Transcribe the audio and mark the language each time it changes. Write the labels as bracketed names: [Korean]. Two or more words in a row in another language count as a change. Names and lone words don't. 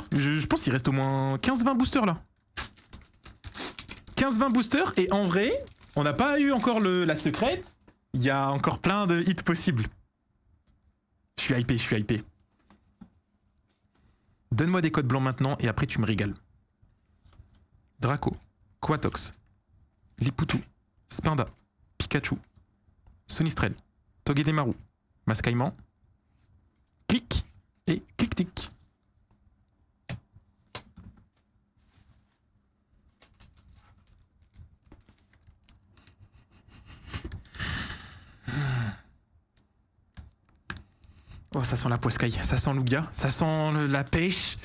[French] Je pense qu'il reste au moins 15-20 boosters là. 15-20 boosters et en vrai, on n'a pas eu encore la secrète. Il y a encore plein de hits possibles. Je suis hypé. Donne-moi des codes blancs maintenant et après tu me régales. Draco, Quatox, Liputu, Spinda, Pikachu, Sonistrel, Togedemaru, Mascaïman, Clic et Clic-Tic. Oh, ça sent la poiscaille, ça sent l'ouga, ça sent la pêche.